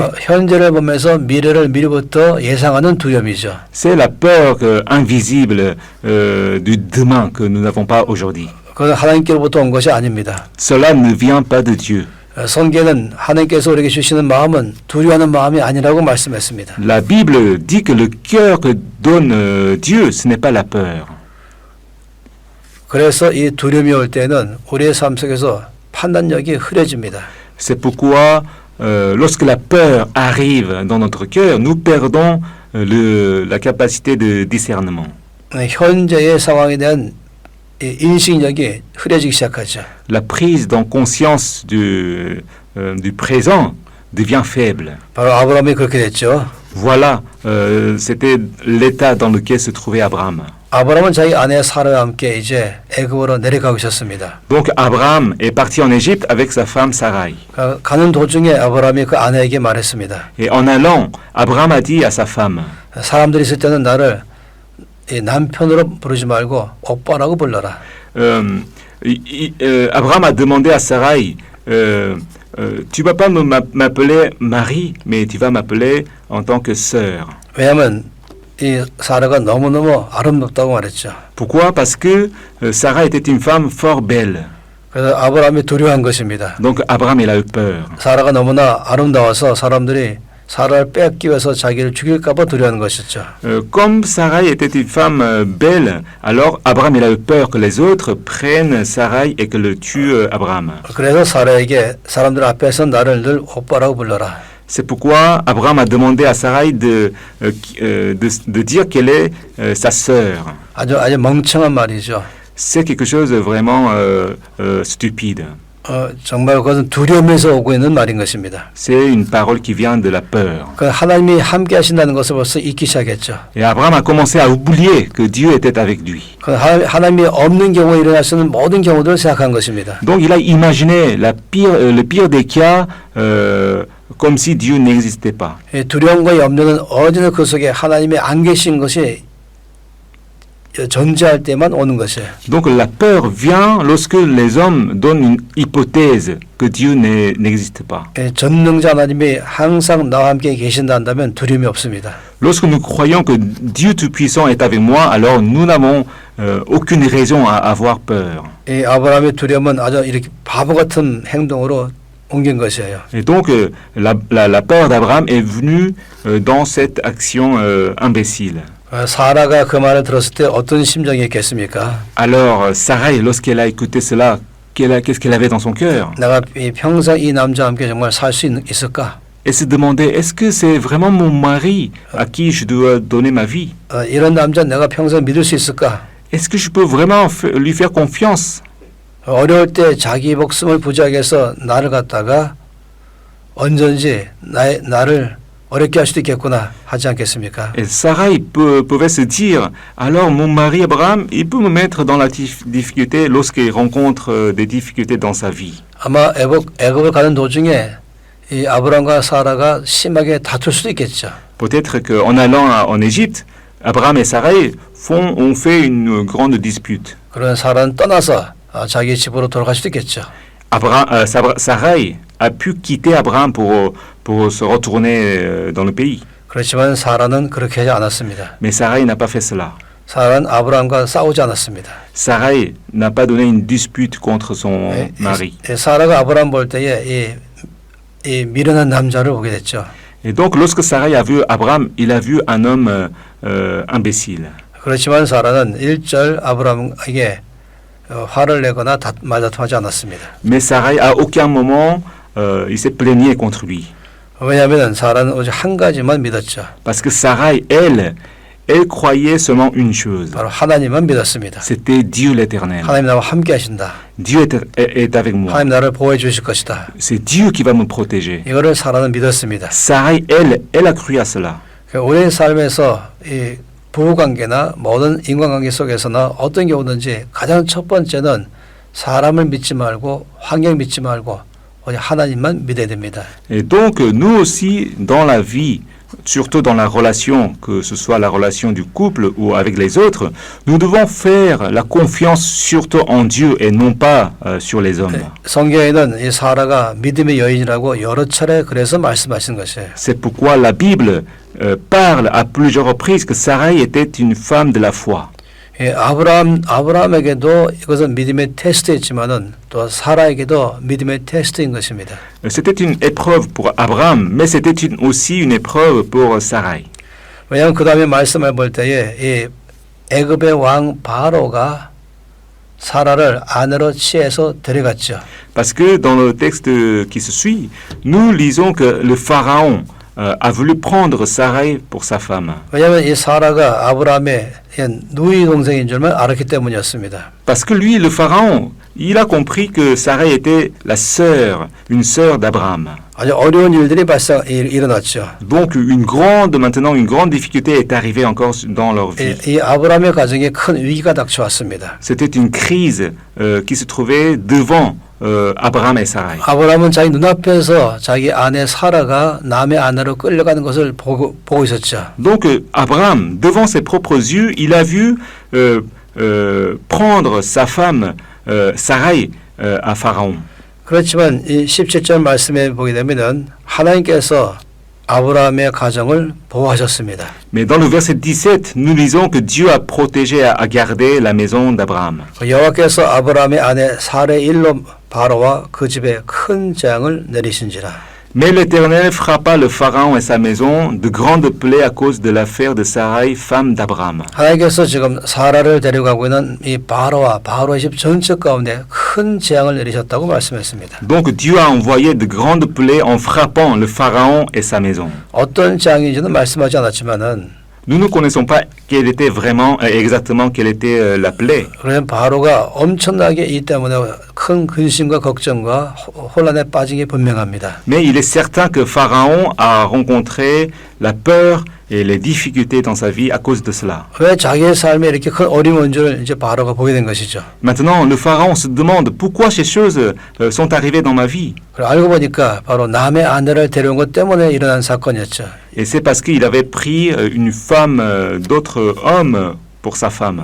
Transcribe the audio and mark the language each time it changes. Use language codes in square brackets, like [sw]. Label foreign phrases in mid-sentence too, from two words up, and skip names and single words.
[ko] 현재를 보면서 미래를 미리부터 예상하는 두려움이죠. [fr] c'est la peur invisible du demain que nous n'avons pas aujourd'hui. [ko] 그건 하나님께로부터 온 것이 아닙니다. [fr] Cela ne vient pas de Dieu. [ko] 성경은 하나님께서 우리에게 주시는 마음은 두려워하는 마음이 아니라고 말씀했습니다. [fr] La Bible dit que le cœur que donne Dieu, ce n'est pas la peur. [ko] 그래서 이 두려움이 올 때는 우리의 삶 속에서 판단력이 흐려집니다. [fr] C'est pourquoi lorsque la peur arrive dans notre cœur, nous perdons la capacité de discernement. [ko] 현재의 상황에 대한 인식력이 흐려지기 시작하죠. [fr] La prise dans conscience du présent devient faible. [ko] 바로 아브라함이 그렇게 됐죠. [fr] Voilà, c'était l'état dans lequel se trouvait Abraham. [ko] 아브라함은 자기 아내 사라와 함께 이제 애굽으로 내려가고 있었습니다. [fr] Donc Abraham est parti en Égypte avec sa femme Sarai. [ko] 가는 도중에 아브라함이 그 아내에게 말했습니다. [fr] Et en allant, Abraham a dit à sa femme, [ko] 사람들이 있을 때는 나를 남편으로 부르지 말고 오빠라고 불러라. [fr] Abraham a demandé à Sarai, tu vas pas m'appeler mari, mais tu vas m'appeler en tant que sœur. [ko] 왜냐하면 이 사라가 너무너무 아름답다고 말했죠. [fr] Pourquoi? Parce que Sarah était une femme fort belle. [ko] 그래서 아브라함이 두려워한 것입니다. [fr] Donc Abraham il a eu peur. [ko] 사라가 너무나 아름다워서 사람들이 사라를 뺏기 위해서 자기를 죽일까 봐 두려워하는 것이죠. [fr] Comme Sarah était une femme belle, alors Abraham il a eu peur que les autres prennent Sarai et que le tuent Abraham. [ko] 그래서 사라에게 사람들 앞에서 나를 늘 오빠라고 불러라. [fr] C'est pourquoi Abraham a demandé à Sarai de dire qu'elle est sa sœur. [ko] 아주 멍청한 말이죠. [fr] C'est quelque chose de vraiment stupide. [ko] 정말 그것은 두려움에서 오고 있는 말인 것입니다. [fr] C'est une parole qui vient de la peur. [ko] 그 하나님이 함께 하신다는 것을 벌써 잊기 시작했죠. [fr] Et Abraham a commencé à oublier que Dieu était avec lui. [ko] 그 하나님이 없는 경우에 일어날 수 있는 모든 경우들을 생각한 것입니다. [fr] Donc il a imaginé le pire des cas comme si Dieu n'existait pas. [ko] 이 두려움과 염려는 언제나 그 속에 하나님이 안 계신 것이 존재할 때만 오는 것이에요. [fr] Donc la peur vient lorsque les hommes donnent une hypothèse que Dieu n'existe pas. [ko] 전능자 하나님이 항상 나와 함께 계신다 한다면 두려움이 없습니다. [fr] Lorsque nous croyons que Dieu Tout-Puissant est avec moi, alors nous n'avons aucune raison à avoir peur. [ko] 이 아브라함의 두려움은 아주 이렇게 바보 같은 행동으로 옮긴 것이에요. [fr] Et donc la peur d'Abraham est venue dans cette action imbécile. [ko] 사라가 그 말을 들었을 때 어떤 심정이었겠습니까? [fr] Alors Sarai, lorsqu'elle a écouté cela, qu'est-ce qu'elle avait dans son cœur? [ko] 내가 평생 이 남자와 함께 정말 살 수 있을까? [fr] Elle se demandait, est-ce que c'est vraiment mon mari à qui je dois donner ma vie? [ko] 이런 남자 내가 평생 믿을 수 있을까? [fr] Est-ce que je peux vraiment lui faire confiance? [ko] 어려울 때 자기 목숨을 부지하게 해서 나를 갖다가 언제든지 나를 어렵게 할 수도 있겠구나 하지 않겠습니까? [fr] Et Sarai pouvait se dire, alors mon mari Abraham, il peut me mettre dans la difficulté lorsqu'il rencontre des difficultés dans sa vie. [ko] 아마 애굽을 가는 도중에 이 아브람과 사라가 심하게 다툴 수도 있겠죠. [fr] Peut-être qu'en allant en Égypte, Abraham et Sarai ont fait une grande dispute. [ko] 그런 사라는 떠나서 자기 집으로 돌아갈 수도 있겠죠. [fr] Sarai a pu quitter Abraham pour se retourner dans le pays. [ko] 그렇지만 사라는 그렇게 하지 않았습니다. [fr] Mais Sarai n'a pas fait cela. [ko] 사라는 아브람과 싸우지 않았습니다. [fr] Sarai n'a pas donné une dispute contre son mari. [ko] 사라가 아브람 볼 때에 이 미련한 남자를 보게 됐죠. [fr] Et donc lorsque Sarai a vu Abraham, il a vu un homme imbécile. [ko] 그렇지만 사라는 일절 아브람에게 화를 내거나 말다툼하지 않았습니다. [fr] Mais Sarai à aucun moment il s'est plaigné contre lui. [ko] 왜냐하면 사라는 오직 한 가지만 믿었죠. [fr] Parce que Sarai, elle croyait seulement une chose. [ko] 바로 하나님만 믿었습니다. [fr] C'était Dieu l'Éternel. [ko] 하나님 나와 함께 하신다. [fr] Dieu est avec moi. [ko] 하나님 나를 보호해 주실 것이다. [fr] C'est Dieu qui va me protéger. [ko] 이거를 사라는 믿었습니다. [fr] Sarai, elle a cru à cela. [ko] 우리의 삶에서 이 부부관계나 모든 인간관계 속에서나 어떤 경우든지 가장 첫 번째는 사람을 믿지 말고 환경 믿지 말고 오직 하나님만 믿어야 됩니다. [fr] Et donc nous aussi dans la vie, surtout dans la relation, que ce soit la relation du couple ou avec les autres, nous devons faire la confiance surtout en Dieu et non pas sur les hommes. [ko] 성경에는 이 사라가 믿음의 여인이라고 여러 차례 그래서 말씀하신 것이에요. [fr] C'est pourquoi la Bible parle à plusieurs reprises que Sarai était une femme de la foi. [ko] 예, 아브라함에게도 이것은 믿음의 테스트였지만은 또 사라에게도 믿음의 테스트인 것입니다. [fr] C'était une épreuve pour Abraham, mais c'était aussi une épreuve pour Sarai. [ko] 왜냐하면 그 다음에 말씀을 볼 때에 이 애굽의 왕 바로가 사라를 아내로 취해서 데려갔죠. [fr] Parce que dans le texte qui se suit, nous lisons que le pharaon a voulu prendre Sarai pour sa femme. [ko] 왜냐하면 이 사라가 아브라함의 누이 동생인 줄만 알았기 때문이었습니다. [fr] Parce que lui, le pharaon, il a compris que Sarai était la sœur, une sœur d'Abraham. [ko] 아주 어려운 일들이 일어났죠. [fr] Donc maintenant une grande difficulté est arrivée encore dans leur vie. [ko] 이 아브라함의 가정에 큰 위기가 닥쳐왔습니다. [fr] C'était une crise qui se trouvait devant Abraham et Sarai. [ko] 아브라함은 자기 눈앞에서 자기 아내 사라가 남의 아내로 끌려가는 것을 보고 있었죠. [fr] Donc Abraham, devant ses propres yeux, il a vu prendre sa femme Sarai à Pharaon. [ko] 그렇지만 이 17절 말씀에 보게 되면은 하나님께서 아브라함의 가정을 보호하셨습니다. [fr] Mais dans le verset 17, nous lisons que Dieu a protégé, a gardé la maison d'Abraham. [ko] 여호와께서 아브라함의 아내 사라의 일로 바로와 그 집에 큰 재앙을 내리신지라. [fr] Mais l'Éternel frappa le Pharaon et sa maison de grandes plaies à cause de l'affaire de Sarai, femme d'Abraham. [ko] 하나님께서 지금 사라를 데려가고 있는 이 바로와 바로의 집 전체 가운데 큰 재앙을 내리셨다고 말씀했습니다. [fr] Donc Dieu a envoyé de grandes plaies en frappant le Pharaon et sa maison. [ko] 어떤 재앙인지는 말씀하지 않았지만은 [fr] Nous ne connaissons pas quelle était vraiment, exactement quelle était la plaie. [ko] 그러면 바로가 엄청나게 이 때문에 큰 근심과 걱정과 혼란에 빠진 게 분명합니다. [fr] Mais il est certain que Pharaon a rencontré la peur et les difficultés dans sa vie à cause de cela. [ko] 왜 자기의 삶에 이렇게 큰 어려움이 온 줄을 이제 바로가 보게 된 것이죠. [fr] Maintenant, le Pharaon se demande pourquoi ces choses sont arrivées dans ma vie. [ko] 그리고 알고 보니까 바로 남의 아내를 데려온 것 때문에 일어난 사건이었죠. [fr] Et c'est parce qu'il avait pris une femme d'autres hommes pour sa femme.